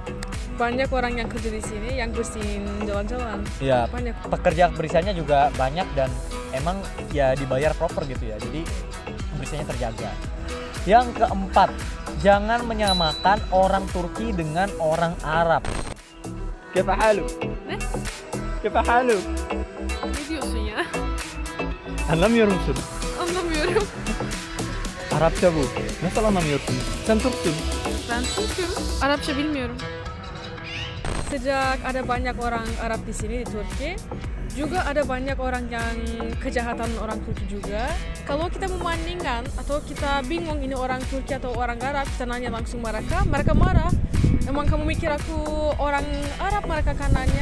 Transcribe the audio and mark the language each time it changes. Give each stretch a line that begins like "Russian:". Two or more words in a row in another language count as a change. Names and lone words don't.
Indonesian: Banyak orang yang kerja di sini yang bersihin jalan-jalan. Iya, Banyak. pekerja kebersihannya juga banyak dan emang ya dibayar proper gitu ya, jadi kebersihannya terjaga. Yang keempat, jangan menyamakan orang Turki dengan orang Arab.
Arabic: كيف حالك؟
Turkish: Ne? كيف حالك؟ Ne diyorsun ya? Anlamıyorum musun? Anlamıyorum. Arapça bu. Nasıl anlamıyorsun? Sen Türksün. Ben Türk'üm. Arapça bilmiyorum.
Indonesian: Sejak ada banyak orang Arab di sini di Turki, juga ada banyak orang yang kejahatan orang Turki juga. Kalau kita membandingkan atau kita bingung ini orang Turki atau orang Arab, kita nanya langsung mereka marah. Emang kamu mikir aku orang Arab, mereka kan nanya.